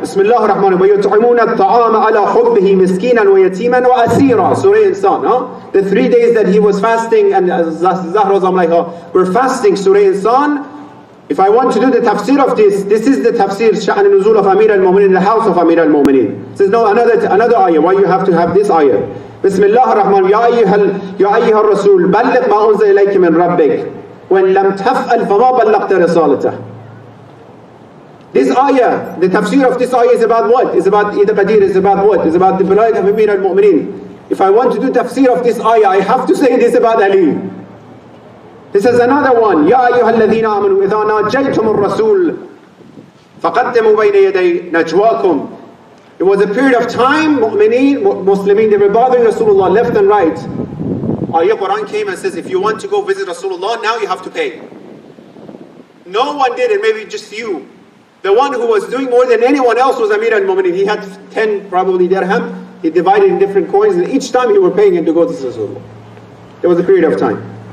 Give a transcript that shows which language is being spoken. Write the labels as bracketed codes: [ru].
[ar] Bismillah ar-Rahman ar-Rahim. وَيُطْعِمُونَ الطَّعَامَ عَلَى حُبِّهِ مِسْكِينًا وَيَتِيمًا وَأَسِيرًا. [en] Surah Insan. The 3 days that he was fasting and Zahra was like, we're fasting, Surah Insan. If I want to do the tafsir of this is the tafsir, Sha'an al-Nuzul of Amir al-Mu'mineen, the house of Amir al-Mu'mineen. He says, no, another ayah. Why you have to have this ayah? [ar] بسم الله الرحمن يا أيها الرسول بلغ ما أنزل إليك من ربك وإن لم تفعل فما بلغت رسالته. [en] This ayah, the tafsir of this ayah is about what? It's about Eid al-Qadir, it's about what? It's about the Balayat of Amir al-Mu'mineen. If I want to do tafsir of this ayah, I have to say this about Ali. This is another one. [ar] يا أيها الذين آمنوا إذا ناجيتم الرسول فقدموا بين يدي نجواكم. [en] It was a period of time, Muslimin, they were bothering Rasulullah left and right. Ayah Quran came and says, if you want to go visit Rasulullah, now you have to pay. No one did it, maybe just you. The one who was doing more than anyone else was Amir al-Mu'mineen. He had 10 probably dirham. He divided in different coins, and each time he were paying him to go to Rasulullah. There was a period of time.